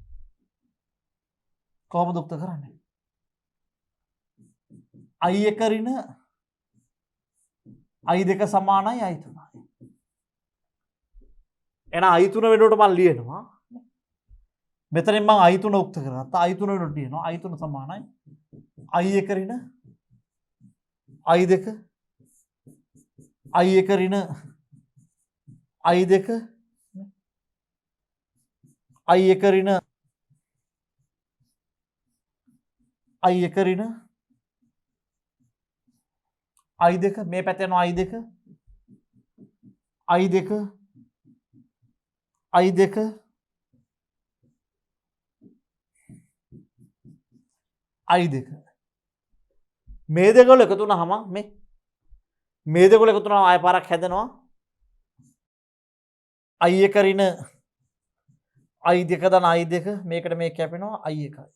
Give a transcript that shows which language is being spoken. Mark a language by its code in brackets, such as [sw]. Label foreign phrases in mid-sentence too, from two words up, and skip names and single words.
[si] කොහොමද උක්ත කරන්නේ? i1 ඍණ i2 සමානයි i3යි. එහෙනම් i3 වෙනුවට මම ලියනවා. මෙතනින් මම i3 උක්ත කරගත්තා. i3 වෙනුවට ලියනවා. i3 සමානයි i1 ඍණ i2 i1 ඍණ i2 i1 ඍණ i1 ඍණ i2 මේ පැත්තේ යනවා i2 i2 i2 i2 මේ දෙකවල එකතු වුණාම මේ දෙකවල එකතු වුණාම ආය පාරක් හැදෙනවා i1 ඍණ i2 ධන i2 මේකට මේ කැපෙනවා i1යි.